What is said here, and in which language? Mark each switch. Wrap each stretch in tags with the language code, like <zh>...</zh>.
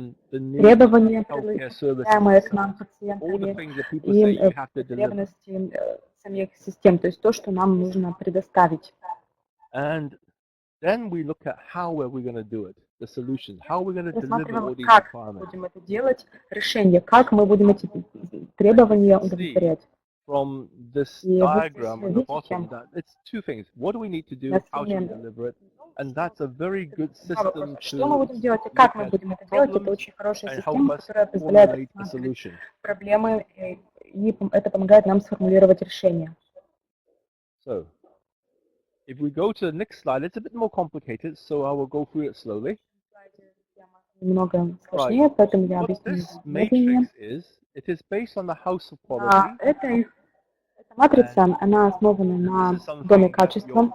<ru>Требования, предъявляемые к нам пациентами, и потребности самих систем, то есть то, что нам нужно предоставить.</ru> <en>Then we look at how are we going to do it, the solutions, how we're going to deliver all these requirements.</en> <ru>Как будем это делать, решение, как мы будем эти требования удовлетворять.</ru> <en>From this diagram at the bottom, that it's two things. What do we need to do, how to deliver it, and that's a very good system to</en> <ru>что мы будем делать и как мы будем это делать, это очень хорошая система, которая позволяет рассматривать проблемы, и это помогает нам сформулировать решение.</ru> <en>So, if we go to the next slide, it's a bit more complicated, so I will go through it slowly.</en> <ru>Немного сложнее, поэтому я объясню медленнее. Эта матрица, она основана на доме качества.</ru>